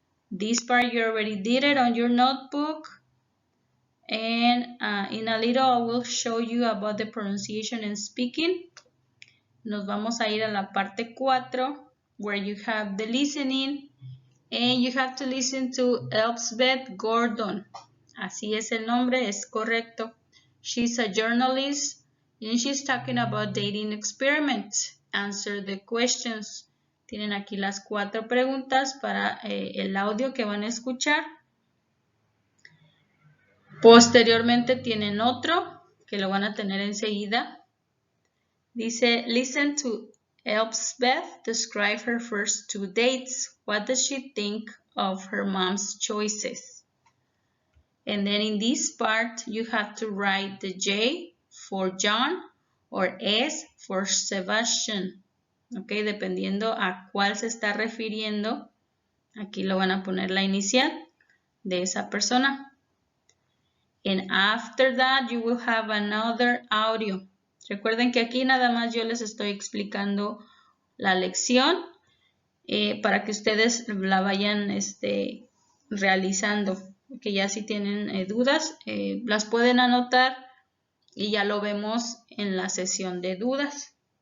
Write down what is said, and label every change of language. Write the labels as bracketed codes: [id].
[en] This part you already did it on your notebook. And in a little I will show you about the pronunciation and speaking. [es] Nos vamos a ir a la parte 4 [en] where you have the listening And you have to listen to Elspeth Gordon. [es] Así es el nombre, es correcto. [en] She's a journalist and she's talking about dating experiments. Answer the questions. [es] Tienen aquí las 4 preguntas para el audio que van a escuchar. Posteriormente tienen otro que lo van a tener enseguida. Dice, [en] listen to Elspeth describe her first 2 dates. What does she think of her mom's choices? And then in this part, you have to write the J for John or S for Sebastian. [es] Ok, dependiendo a cuál se está refiriendo, aquí lo van a poner la inicial de esa persona. [en] And after that, you will have another audio. [es] Recuerden que aquí nada más yo les estoy explicando la lección para que ustedes la vayan realizando. Que ya si tienen dudas, las pueden anotar y ya lo vemos en la sesión de dudas.